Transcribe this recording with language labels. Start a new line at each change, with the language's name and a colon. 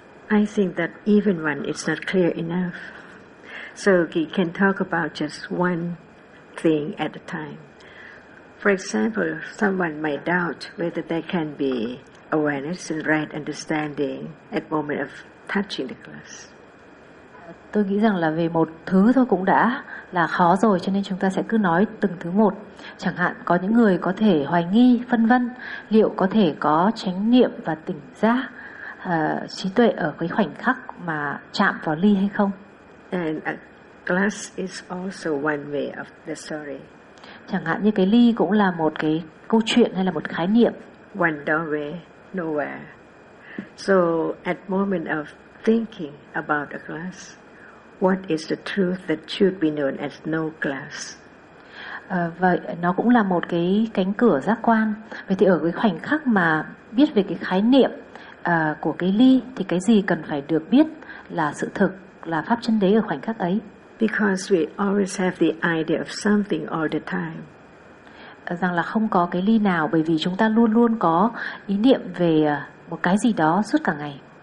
English: I think that even when it's not clear enough, so we can talk about just one thing at a time. For example, someone might doubt whether there can be awareness and right understanding at moment of touching the glass.
Vietnamese: Tôi nghĩ rằng là về một thứ thôi cũng đã là khó rồi, cho nên chúng ta sẽ cứ nói từng thứ một. Chẳng hạn có những người có thể hoài nghi, phân vân liệu có thể có chánh niệm và tỉnh giác, trí tuệ ở cái khoảnh khắc mà chạm vào ly hay không.
English: And a glass is also one way of the story.
Vietnamese: Chẳng hạn như cái ly cũng là một cái câu chuyện hay là một khái niệm.
English: One doorway, nowhere. So at moment of thinking about a glass, what is the truth that should be known as no glass?
Vietnamese: Vậy nó cũng là một cái cánh cửa giác quan. Vậy thì ở cái khoảnh khắc mà biết về cái khái niệm của cái ly, thì cái gì cần phải được biết là sự thực, là pháp chân đế ở khoảnh khắc ấy?
English: Because we always have the idea of something all the time.
Vietnamese: Rằng là không có cái ly nào, bởi vì chúng ta luôn luôn có ý niệm về một cái gì đó suốt cả ngày.